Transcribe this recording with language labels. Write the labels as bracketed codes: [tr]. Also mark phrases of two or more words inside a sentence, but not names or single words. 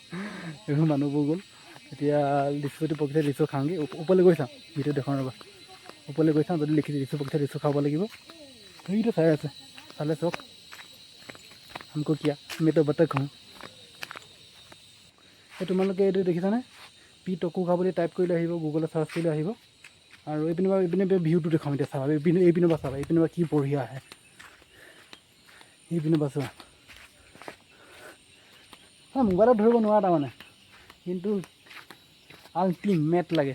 [as] এইবোৰ মানুহবোৰ গ'ল। এতিয়া লিচু যদি পকিছে লিচু খাওঁগৈ। ওপৰলৈ গৈ চাওঁ, ভিডিঅ' দেখাওঁ ৰ'বা। ওপৰলৈ গৈ চাওঁ, যদি লিখিছে লিচু পকিছে লিচু খাব লাগিব। সেইটো চাই আছে, চালে চাওক। [hi] हमको किया मैं तो बतख हूँ। [as] এই তোমালোকে এইটো দেখিছানে? পি টকু খা বুলি টাইপ কৰিলে আহিব, গুগলত চাৰ্চ কৰিলে আহিব। আৰু এইপিনে ভিউটো দেখাম এতিয়া চাবা। এইপিনৰ পৰা চাবা, এইপিনৰ পৰা কি বঢ়িয়া আহে। এইপিনৰ পৰা চোৱা। মোবাইলত ধৰিব নোৱাৰা তাৰমানে, কিন্তু আল্টিমেট লাগে।